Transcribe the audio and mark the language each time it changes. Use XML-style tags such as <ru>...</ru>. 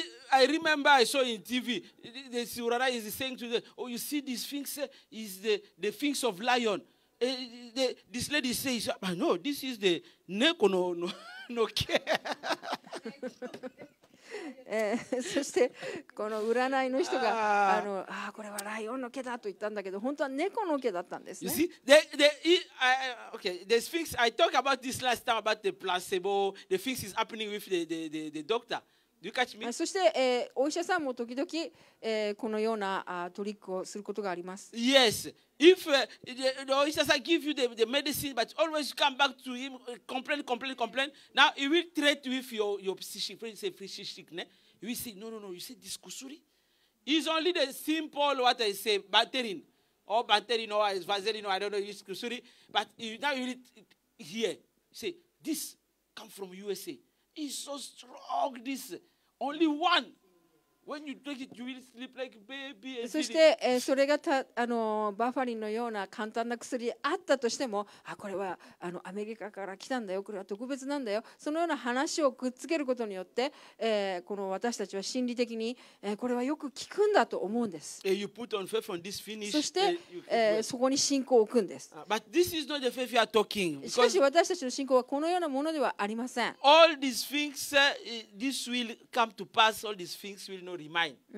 <en>I remember I saw in TV, the Uranai is saying to them, oh, you see these things is the things of lion. This lady says, no, this is the neko no care.</en> <ja>そしてこの占いの人がこれはライオンの毛だと言ったんだけど、本当は猫の毛だったんです</ja> <en>You</en> <ja>ね。</ja> <en>see, okay, the Sphinx, I talked about this last time about the placebo, the things is happening with the doctor. Do you catch me?</en> <ja>そして、お医者さんも時々、このようなトリックをすることがあります。</ja> <en>Yes. If the officer give you the medicine, but always come back to him, complain. Now he will treat with your psychic, psychic. He will say, no. You say this kusuri. It's only the simple what I say, Banterin or Vaseline, I don't know, it's kusuri. But now you will hear, say this come from USA. It's so strong. This only one. When you take it, you will sleep like baby.</en> <ja>そして、それがバファリンのような簡単な薬あったとしても、これはアメリカから来たんだよ、これは特別なんだよ、そのような話をくっつけることによって、この私たちは心理的に、これはよく聞くんだと思うんです。</ja> <en>You put on faith on this finish,</en> <ja>そして、そこに信仰を置くんです。</ja> <en>But this is not the faith you are talking.</en> <ja>しかし私たちの信仰はこのようなものではありません。</ja> <en>All these things, this will come to pass. All these things will not remind.</en>